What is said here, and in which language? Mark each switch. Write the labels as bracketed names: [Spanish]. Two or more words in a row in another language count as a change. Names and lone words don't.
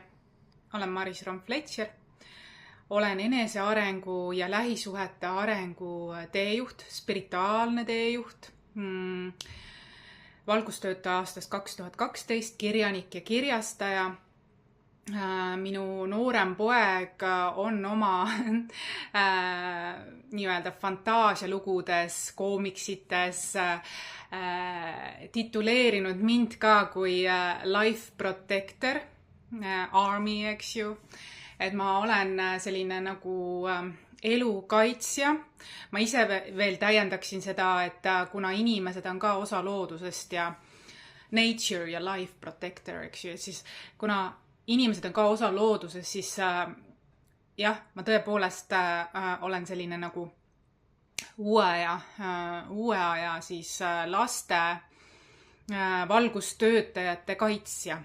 [Estonian] Olen Maris Romp-Fletcher. Olen enesearengu ja lähisuhete arengu teejuht, spirituaalne teejuht, valgustöötaja aastast 2012, kirjanik ja kirjastaja. Minu noorem poeg on oma nii-öelda fantaasialugudes, koomiksites tituleerinud mind ka kui [English] life protector, army, [Estonian] eks ju. Et ma olen selline nagu elukaitsja. Ma ise veel täiendaksin seda, et kuna inimesed on ka osa loodusest ja nature ja [English] life protector, [Estonian] eks ju, et siis kuna inimesed on ka osa loodusest, siis jah, ma tõepoolest olen selline nagu uue aja siis laste valgustöötajate kaitsja.